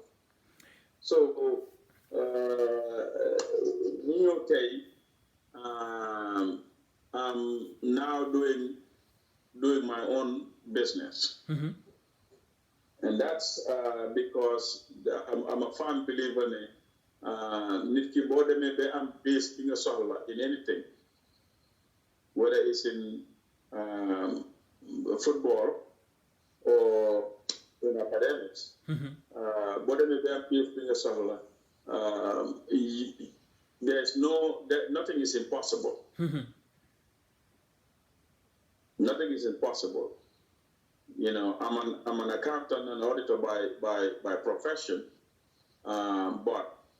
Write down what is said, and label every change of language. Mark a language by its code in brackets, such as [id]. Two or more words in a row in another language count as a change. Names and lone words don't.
[en] So I'm now doing my own business. And that's because I'm a firm believer in [wo] nit ki boo demee ba am base bi nga soxla [en] in anything, whether it's in football or in academics. [wo] Boo demee ba am base bi nga soxla, [en] nothing is impossible. Nothing is impossible. You know, I'm an accountant and auditor by profession, but